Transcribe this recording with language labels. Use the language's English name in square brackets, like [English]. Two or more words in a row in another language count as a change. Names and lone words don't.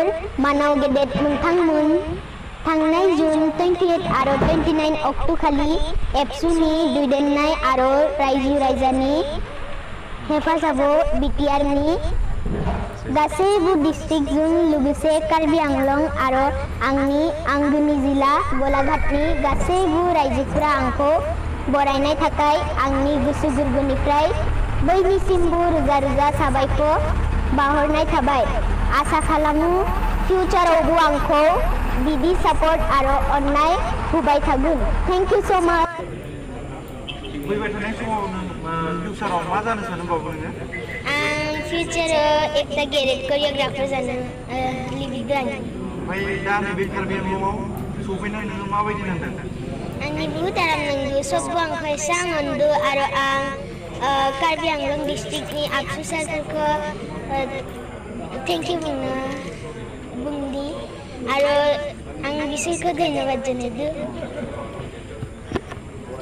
[Bodo] मानाव गेदेर नोंथांमोन थांनाय जून 28 आरो 29 अक्ट' खालि एबसुनि दैदेननाय आरो रायजो राजानि हेफाजाबाव बिटिआरनि गासैबो डिस्ट्रिक्टजों लोगोसे कार्बि आंलं आरो आंनि आंगोनि जिल्ला गलाघाटनि गासैबो रायजोफोरा आंखौ बरायनाय थाखाय आंनि गोसो गोरबोनिफ्राय बयनिसिमबो रोजा रोजा साबायखर बावहरनाय थाबाय। आसा खालामो फिउचारावबो आंखौ बिदि सापर्ट आरो अननाय होबाय थागोन। [English] thank you so much. [Bodo] फैबाय थानाय समाव फिउचाराव मा जानो सानबावो नोङो? आं फिउचाराव एकटा गेदेर कोरियोग्राफार जानो लुबैदों। ओमफ्राय दा नैबे कार्बि आंलंआव सफैनानै नोङो माबायदि नांदों? आंनि [Hindi] बहुत आराम [Bodo] नांदो सबबो आंखौ एसां अनदो आरो आं कार्बि आंलं डिस्ट्रिक्टनि आबसु सारफोरखौ [English] thank you [Bodo] बुंदि आरो आं बिसोरखौ धन्यबाद जनायदो।